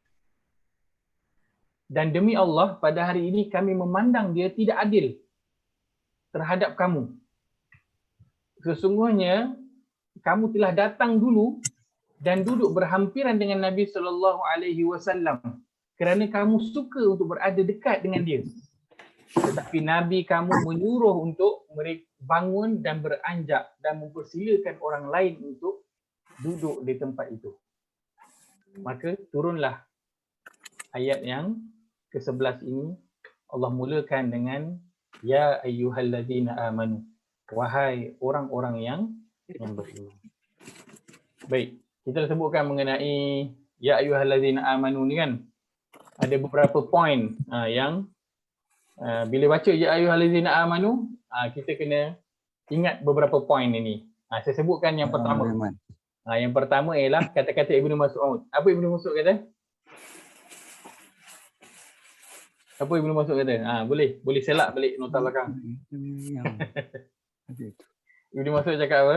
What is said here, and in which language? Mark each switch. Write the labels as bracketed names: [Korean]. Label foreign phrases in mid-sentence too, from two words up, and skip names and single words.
[Malay] Dan demi Allah, pada hari ini kami memandang dia tidak adil terhadap kamu. Sesungguhnya kamu telah datang dulu dan duduk berhampiran dengan Nabi SAW kerana kamu suka untuk berada dekat dengan dia. Tetapi Nabi kamu menyuruh untuk mereka bangun dan beranjak dan mempersilakan orang lain untuk duduk di tempat itu. Maka turunlah ayat yang ke-11 ini. Allah mulakan dengan [Arabic] يا أيها الذين آمنوا, [Malay] wahai orang-orang yang beriman. Baik, kita sebutkan mengenai [Arabic] يا أيها الذين آمنوا [Malay] ni kan, ada beberapa poin yang bila baca [Arabic] يا أيها الذين آمنوا, [Malay] kita kena ingat beberapa poin ini. Saya sebutkan yang pertama. Yang pertama ialah kata-kata Ibnu Mas'ud. Apa Ibnu Mas'ud kata? Apa Ibnu Mas'ud kata? Boleh selak balik nota belakang. Ibnu Mas'ud cakap apa?